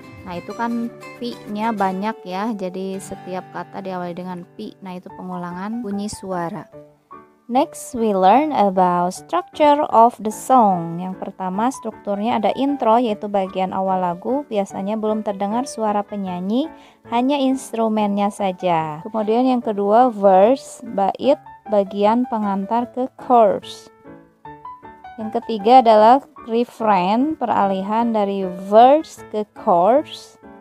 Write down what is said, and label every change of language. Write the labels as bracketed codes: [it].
[id] Nah, itu kan pi-nya banyak ya. Jadi setiap kata diawali dengan pi. Nah, itu pengulangan bunyi suara. [en] Next, we learn about structure of the song. [id] Yang pertama, strukturnya ada intro, yaitu bagian awal lagu. Biasanya belum terdengar suara penyanyi, hanya instrumennya saja. Kemudian yang kedua, verse, bait, bagian pengantar ke chorus. Yang ketiga adalah refrain, peralihan dari verse ke chorus.